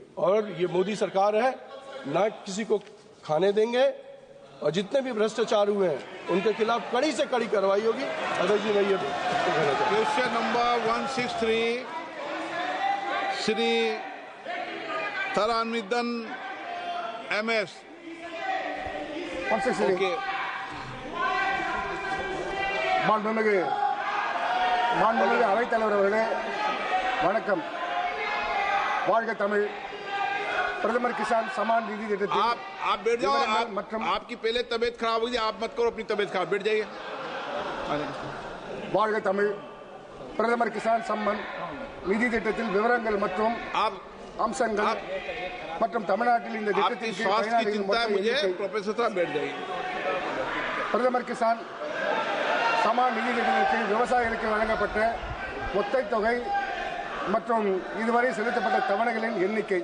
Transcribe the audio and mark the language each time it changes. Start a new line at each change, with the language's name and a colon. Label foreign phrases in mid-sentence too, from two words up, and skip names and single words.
Hindi: और ये मोदी सरकार है, ना किसी को खाने देंगे और जितने भी भ्रष्टाचार हुए हैं उनके खिलाफ कड़ी से कड़ी कार्रवाई होगी। अध्यक्ष जी, मैं ये
English: question number 163 श्री थरानिधन MS।
Tamil: ஓகே, மாண்புமிகு அவைத்தலைவர் அவர்களே வணக்கம். வாழ்க தமிழ். प्रथम किसान सम्मान निधि திட்டத்தில்
Hindi: आप बैठ जाओ। आपकी पहले तबीयत खराब हुई, आप मत करो अपनी तबीयत खराब, बैठ जाइए।
Tamil: வாழ்க தமிழ். பிரதமர் கிசான் சம்மன் நிதி திட்டத்தில் விவரங்கள் மற்றும் அம்சங்கள் மற்றும் தமிழ்நாட்டில் இந்த திட்டத்திற்கு பிரதமர் கிசான் சம்மான் நிதி திட்டத்திற்கு விவசாயிகளுக்கு வழங்கப்பட்ட மொத்த தொகை மற்றும் இதுவரை செலுத்தப்பட்ட தவணைகளின் எண்ணிக்கை.